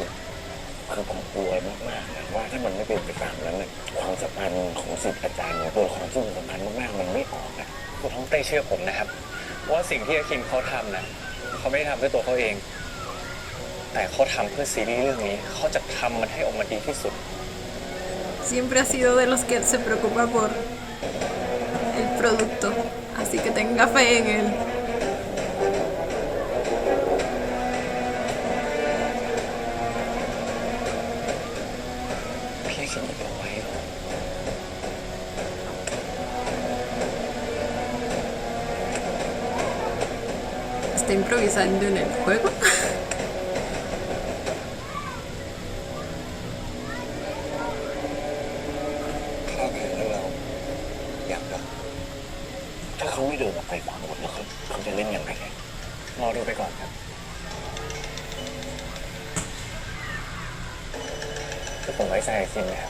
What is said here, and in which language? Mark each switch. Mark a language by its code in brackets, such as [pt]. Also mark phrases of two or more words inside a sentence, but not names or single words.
[th] คือผมกลัวมากๆนะว่าถ้ามันไม่เป็นไปตามนั้นน่ะความสัมพันธ์ของศิษย์อาจารย์ของตัวละครที่มันสัมพันธ์มากๆมันไม่ออกนะ คุณต้องเต้เชื่อผมนะครับว่าสิ่งที่อาคินเขาทำนะเขาไม่ได้ทำเพื่อตัวเขาเอง แต่เขาทำเพื่อซีรีส์เรื่องนี้เขาจะทำมันให้ออกมาดีที่สุด [es] Siempre ha sido de los que se preocupa por el producto. Así que tenga fe en él. [th] พี่คิดเอาไว้ [es] Está improvisando en el juego. [th] ข้าเห็นแล้วเราอยากรัก ถ้าเขาไม่เดินออกไปฝั่งหมดแล้วเขาจะเล่นยังไง รอดูไปก่อนครับคือผมไว้ใจอาคินนะครับ